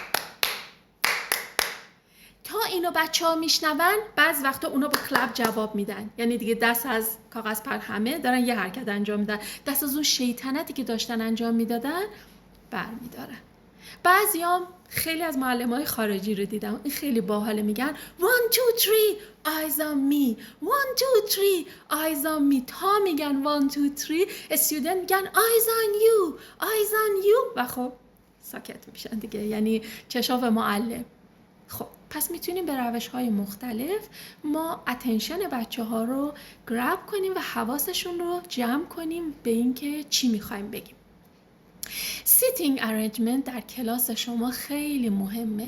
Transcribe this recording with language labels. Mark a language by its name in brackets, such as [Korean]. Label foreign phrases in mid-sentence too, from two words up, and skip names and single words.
[Persian] تا اینو بچه‌ها میشنون بعض وقتا اونا با کلپ جواب میدن، یعنی دیگه دست از کاغذ پر همه دارن یه حرکت انجام میدن، دست از اون شیطنتی که داشتن انجام میدادن برمیدارن. بعضیام خیلی از معلمای خارجی رو دیدم این خیلی باحاله، میگن 1 2 3 [English] eyes on me [Persian] 1 2 3 [English] eyes on me. [Persian] تا میگن 1 2 3 استودنت میگن [English] eyes on you eyes on you [Persian] و خب ساکت میشن دیگه، یعنی چشاف معلم. خب پس میتونیم به روش‌های مختلف ما اتنشن بچه‌ها رو گراب کنیم و حواسشون رو جمع کنیم به اینکه چی می‌خوایم بگیم. [English] seating arrangement [Persian] در کلاس شما خیلی مهمه.